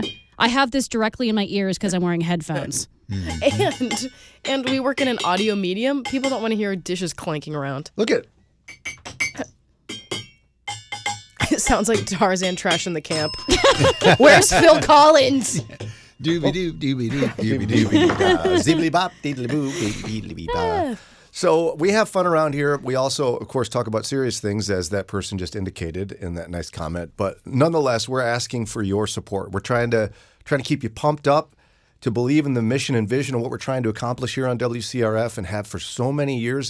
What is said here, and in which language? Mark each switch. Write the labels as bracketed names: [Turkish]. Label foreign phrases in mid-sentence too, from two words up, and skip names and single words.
[English] I have this directly in my ears because I'm wearing headphones. And we work in an audio medium. People don't want to hear dishes clanking around. Look at It sounds like Tarzan trash in the camp. Where's Phil Collins? Doobie-doo, doobie-doo, doobie-doo. zibbly-bop, diddly-boo, diddly-bee-ba. So we have fun around here. We also, of course, talk about serious things, as that person just indicated in that nice comment. But nonetheless, we're asking for your support. We're trying to keep you pumped up, to believe in the mission and vision of what we're trying to accomplish here on WCRF and have for so many years.